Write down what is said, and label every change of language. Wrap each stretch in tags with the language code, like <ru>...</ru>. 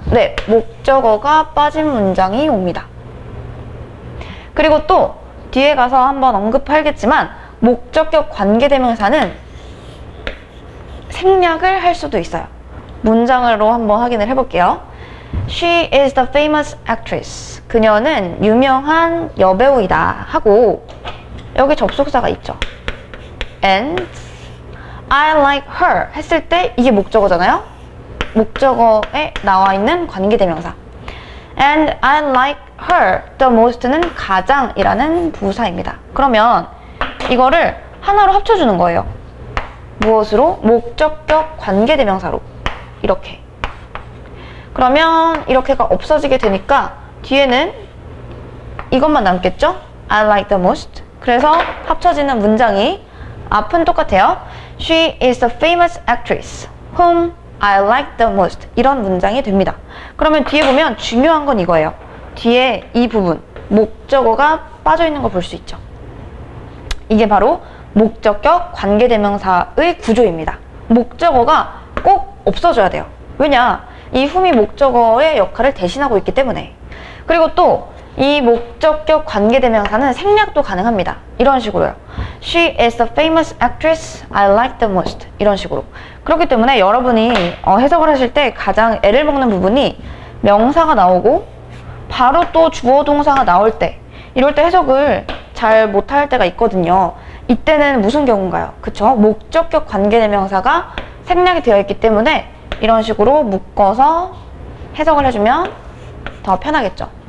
<ko>네, 목적어가 빠진 문장이 옵니다. 그리고 또 뒤에 가서 한번 언급하겠지만 목적격 관계대명사는 생략을 할 수도 있어요. 문장으로 한번 확인을 해볼게요.</ko> <en>She is the famous actress.</en> <ko>그녀는 유명한 여배우이다 하고 여기 접속사가 있죠.</ko> <en>And I like her</en> <ko>했을 때 이게 목적어잖아요. 목적어에 나와 있는 관계대명사.</ko> <en>And I like her the most</en> <ko>는 가장이라는 부사입니다. 그러면 이거를 하나로 합쳐주는 거예요. 무엇으로? 목적격 관계대명사로. 이렇게. 그러면 이렇게가 없어지게 되니까 뒤에는 이것만 남겠죠?</ko> <en>I like the most.</en> <ko>그래서 합쳐지는 문장이 앞은 똑같아요.</ko> <en>She is the famous actress whom I like the most.</en> <ko>이런 문장이 됩니다. 그러면 뒤에 보면 중요한 건 이거예요. 뒤에 이 부분, 목적어가 빠져있는 거 볼 수 있죠. 이게 바로 목적격 관계대명사의 구조입니다. 목적어가 꼭 없어져야 돼요. 왜냐? 이 whom이 목적어의 역할을 대신하고 있기 때문에. 그리고 또 이 목적격 관계대명사는 생략도 가능합니다. 이런 식으로요.</ko> <en>She is the famous actress I like the most.</en> <ko>이런 식으로. 그렇기 때문에 여러분이 해석을 하실 때 가장 애를 먹는 부분이 명사가 나오고 바로 또 주어 동사가 나올 때, 이럴 때 해석을 잘 못할 때가 있거든요. 이때는 무슨 경우인가요? 그쵸? 목적격 관계대명사가 생략이 되어 있기 때문에 이런 식으로 묶어서 해석을 해주면 더 편하겠죠.</ko>